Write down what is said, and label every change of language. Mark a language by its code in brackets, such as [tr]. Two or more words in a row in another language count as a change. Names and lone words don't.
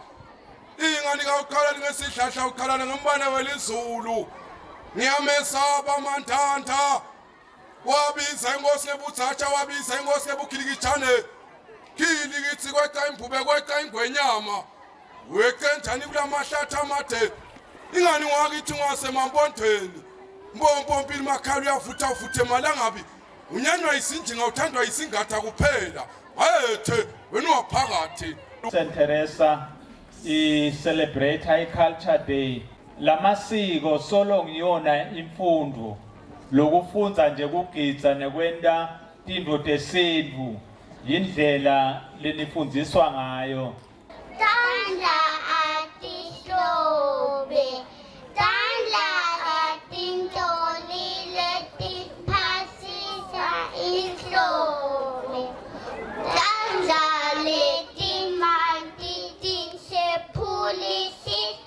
[zu] ingani kawukhala ngesihlahla ukhala ngombane welizulu ngiyamesaba mantanta wabiza inkosi ebuthatha wabiza inkosi ebukhilikithane khilikithi kweqa imbube kweqa ingwenyama wekenjani kulamahlathi amade ingani ngakithi ngasemambondweni mbompompili makhala uyavutha uvuthe malangabi unyanywa isinjinga uthandwa isingatha kuphela ayethe wena waphakathi [ss] St Teresa celebrate i-Culture Day lamasiko solo ngiyona imfundo lokufunza nje kugidza nekwenta tintfo tesintfu yindlela lenifundziswa ngayo tandla atihlobe tandla atintoli letiphasisa ihlobe tandla letimanti tinsephulisi